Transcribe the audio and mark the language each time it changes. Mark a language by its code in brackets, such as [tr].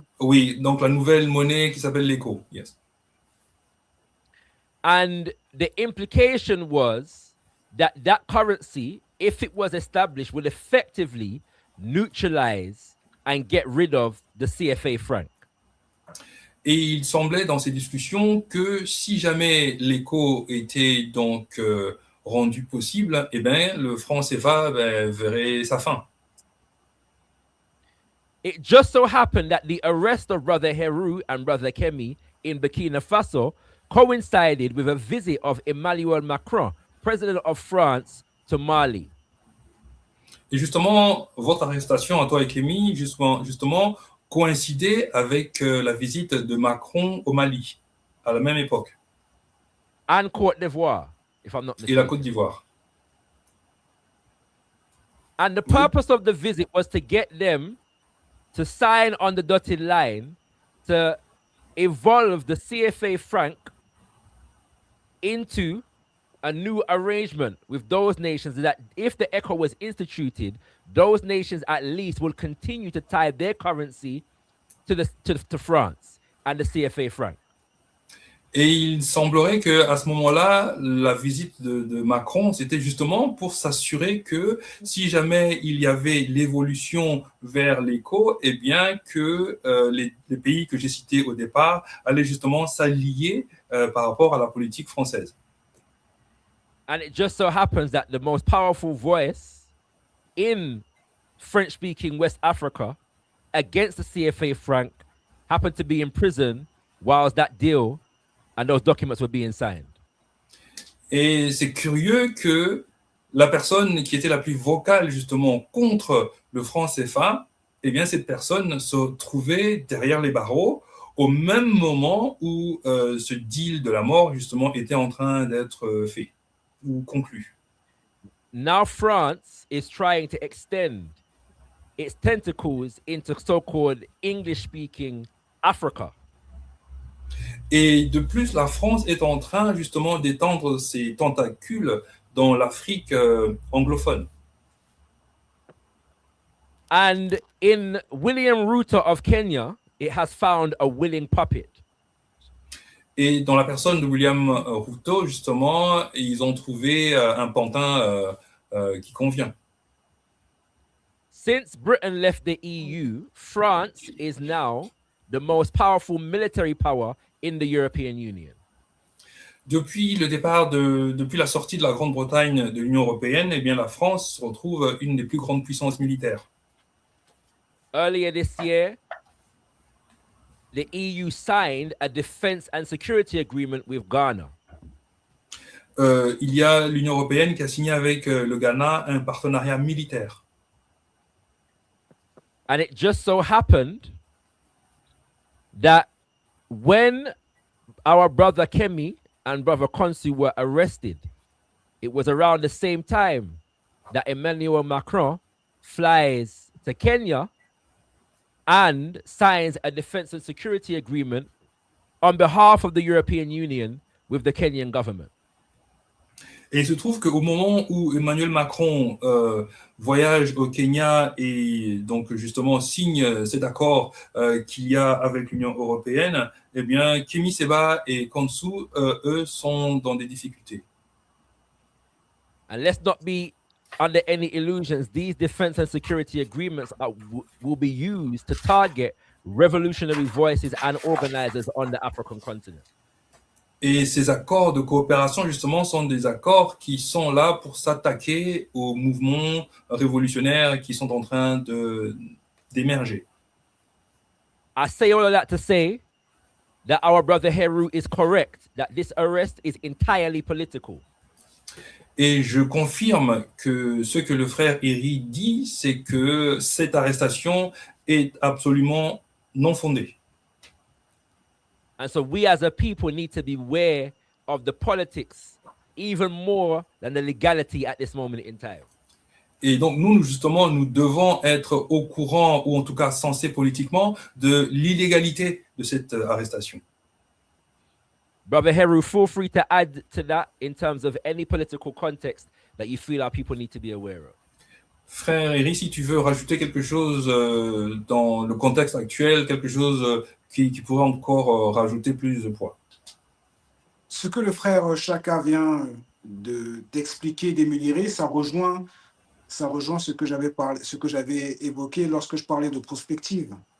[fr] Oui, donc la nouvelle monnaie qui s'appelle l'écho. [en] Yes. And the implication was that that currency, if it was established, would effectively neutralize and get rid of the CFA franc. [fr] Et il semblait dans ces discussions que si jamais l'écho était donc rendu possible, eh ben, le franc CFA verrait sa fin. [en] It just so happened that the arrest of Brother Hery and Brother Kemi in Burkina Faso coincided with a visit of Emmanuel Macron, President of France, to Mali. [fr] Et justement, votre arrestation à toi et Kemi, justement coïncidait avec la visite de Macron au Mali, à la même époque. [en] And Côte d'Ivoire, if I'm not mistaken. [fr] Et la Côte d'Ivoire. [en] And the purpose of the visit was to get them to sign on the dotted line to evolve the CFA franc into a new arrangement with those nations, that if the ECHO was instituted, those nations at least will continue to tie their currency to France and the CFA franc. [fr] Et il semblerait qu'à ce moment-là, la visite de Macron, c'était justement pour s'assurer que si jamais il y avait l'évolution vers l'éco, eh bien que les pays que j'ai cités au départ allaient justement s'allier par rapport à la politique française. [en] And it just so happens that the most powerful voice in French-speaking West Africa against the CFA franc happened to be in prison whilst that deal and those documents were being signed. [fr] Et c'est curieux que la personne qui était la plus vocale justement contre le franc CFA, eh bien cette personne se trouvait derrière les barreaux au même moment où ce deal de la mort justement était en train d'être fait ou conclu. [en] Now France is trying to extend its tentacles into so-called English-speaking Africa. [fr] Et de plus, la France est en train justement d'étendre ses tentacules dans l'Afrique anglophone. [en] And in William Ruto of Kenya, it has found a willing puppet. [fr] Et dans la personne de William Ruto, justement, ils ont trouvé un pantin qui convient. [en] Since Britain left the EU, France is now the most powerful military power in the European Union. [fr] Depuis la sortie de la Grande-Bretagne de l'Union européenne, eh bien la France se retrouve une des plus grandes puissances militaires. [en] Earlier this year, the EU signed a defense and security agreement with Ghana. [fr] Il y a l'Union européenne qui a signé avec le Ghana un partenariat militaire. [en] And it just so happened that when our brother Kemi and brother Khonsou were arrested, it was around the same time that Emmanuel Macron flies to Kenya and signs a defense and security agreement on behalf of the European Union with the Kenyan government. [fr] Et il se trouve qu'au moment où Emmanuel Macron voyage au Kenya et donc justement signe cet accord qu'il y a avec l'Union européenne, eh bien Kemi Seba et Khonsou, eux, sont dans des difficultés. [en] And let's not be under any illusions. These defense and security agreements will be used to target revolutionary voices and organizers on the African continent. [fr] Et ces accords de coopération, justement, sont des accords qui sont là pour s'attaquer aux mouvements révolutionnaires qui sont en train d'émerger. [en] I say all of that to say that our brother Hery is correct, that this arrest is entirely political. [fr] Et je confirme que ce que le frère Hery dit, c'est que cette arrestation est absolument non fondée. [en] And so we as a people need to be aware of the politics even more than the legality at this moment in time. [fr] Et donc nous, justement, nous devons être au courant, ou en tout cas sensés politiquement, de l'illégalité de cette arrestation. [en] Brother Hery, feel free to add to that in terms of any political context that you feel our people need to be aware of. [fr] Frère Hery, si tu veux rajouter quelque chose dans le contexte actuel, quelque chose qui pourrait encore rajouter plus de poids. Ce que le frère Chaka vient d'expliquer, d'énumérer, ça rejoint ce que j'avais évoqué lorsque je parlais de prospective.